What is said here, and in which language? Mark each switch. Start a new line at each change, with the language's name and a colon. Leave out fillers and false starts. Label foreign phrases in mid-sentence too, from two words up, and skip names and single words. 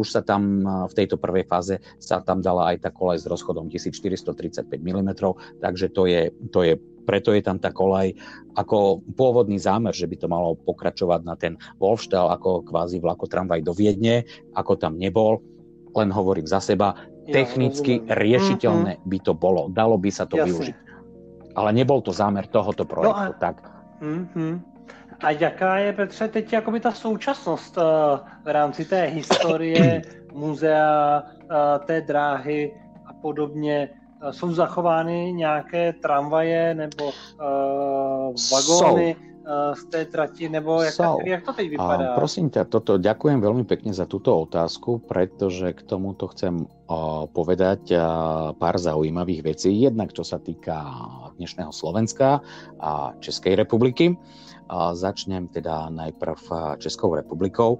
Slovak: sa tam v tejto prvej fáze sa tam dala aj tá kolaj s rozchodom 1435 mm, takže to je preto je tam tá kolaj ako pôvodný zámer, že by to malo pokračovať na ten Wolfstall ako kvázi vlakotramvaj do Viedne, ako tam nebol, len hovorím za seba, technicky riešiteľné by to bolo, dalo by sa to využiť. Ale nebol to zámer tohoto projektu. Tak.
Czech: A jaká je, Petře, teď jakoby ta současnost v rámci té historie, muzea, té dráhy a podobně? Jsou zachovány nějaké tramvaje nebo vagóny z té trati, nebo jak to teď vypadá?
Slovak: Prosím ťa, ďakujem veľmi pekne za túto otázku, pretože k tomuto chcem povedať pár zaujímavých vecí. Jednak, čo sa týka dnešného Slovenska a Českej republiky. Začnem teda najprv Českou republikou.